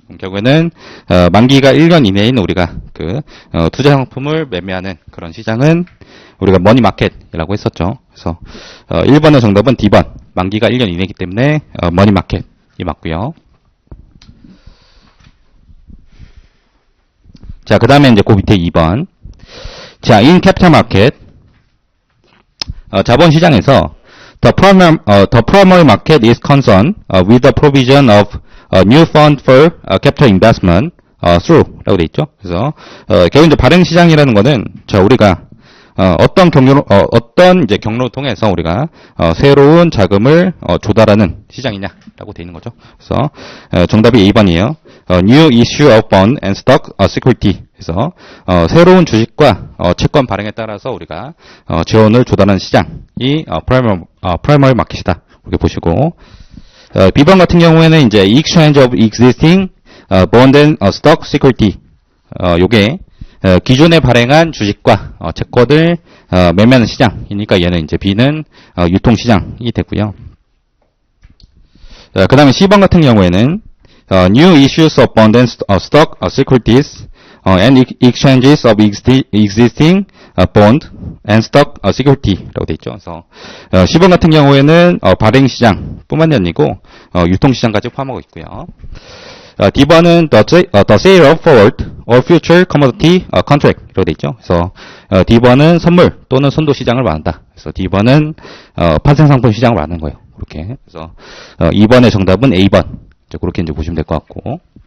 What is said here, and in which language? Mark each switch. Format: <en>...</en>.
<ko>결국에는 만기가 1년 이내인 우리가 그 투자 상품을 매매하는 그런 시장은 우리가 머니마켓이라고 했었죠. 그래서 1번의 정답은 D번 만기가 1년 이내이기 때문에 머니마켓이 맞고요. 자, 그 다음에 이제 그 밑에 2번.</ko> <en>자, in capital market</en> <ko>자본시장에서</ko> <en>the primary market is concerned with the provision of a new fund for capital investment through</en> <ko>라고 돼 있죠. 그래서 결국 이제 발행시장이라는 거는 자 우리가 어떤 경로를 통해서 우리가 새로운 자금을 조달하는 시장이냐라고 돼 있는 거죠. 그래서 정답이 2번이에요.</ko> <en>New issue of bond and stock security.</en> <ko>그래서 새로운 주식과 채권 발행에 따라서 우리가 재원을 조달하는 시장이</ko> <en>primary</en> <ko>마켓이다. 이렇게 보시고 B번 같은 경우에는 이제</ko> <en>exchange of existing bond and stock security.</en> <ko>요게 기존에 발행한 주식과 채권을 매매하는 시장이니까 얘는 이제 B는 유통시장이 되고요. 그 다음에 C번 같은 경우에는 new</ko> <en>issues of bond and stock securities and exchanges of existing bond and stock security</en> <ko>라고 되어 있죠. 그래서 C번 같은 경우에는 발행시장뿐만이 아니고 유통시장까지 포함하고 있고요. D번은</ko> <en>the sale of forward or future commodity contract로 돼 있죠.</en> <ko>그래서 D번은 선물 또는 선도 시장을 말한다. 그래서 D번은 판생 상품 시장을 말하는 거예요. 그렇게. 그래서 2번의 정답은 A번. 그렇게 이제 보시면 될 것 같고.</ko>